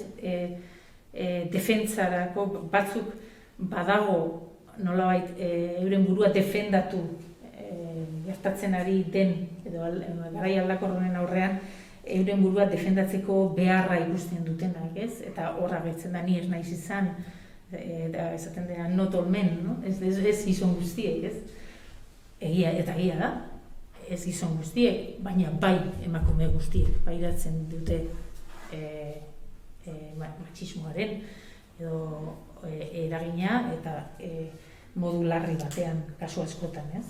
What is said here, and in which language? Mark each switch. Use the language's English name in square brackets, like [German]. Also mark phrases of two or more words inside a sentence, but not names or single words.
[Basque] Defentsarako batzuk badago nolabait euren burua defendatu gertatzen ari den, edo garai aldakor honen aurrean, euren burua defendatzeko beharra ikusten dutenak, ez? Eta horra agertzen da, ni ez naiz izan, eta esaten dena [English] not all men, [Basque] no? Ez gizon guztiek, ez? Egia da, ez gizon guztiek, baina bai emakume guztiek pairatzen dute matxismoaren eragina eta modu larri batean kasu askotan, ez?